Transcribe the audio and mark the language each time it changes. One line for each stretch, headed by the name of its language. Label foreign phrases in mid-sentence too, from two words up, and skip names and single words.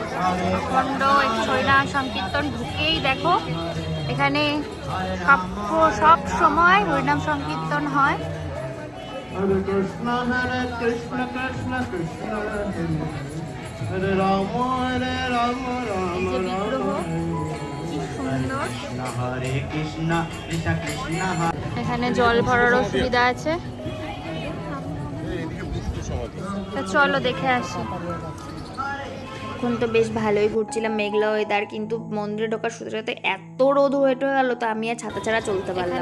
Bangla: অখণ্ড হরিনাম সংকীর্তন ঢুকেই দেখো এখানে সব সময় হরিনাম সংকীর্তন হয়।
Sanskrit: Hare Krishna Krishna Krishna Hare Rama Rama Rama Rama Hare Krishna Krishna Krishna
Bangla: এখানে জল ভরারও সুবিধা আছে, চলো দেখে আসি। এখন তো বেশ ভালোই ঘুরছিলাম, মেঘলা ওয়েদার, কিন্তু মন্দিরে ঢোকার সাথে সাথে এত রোদ হয়ে গেল তো আমি আর ছাতা ছাড়া চলতে পারলাম।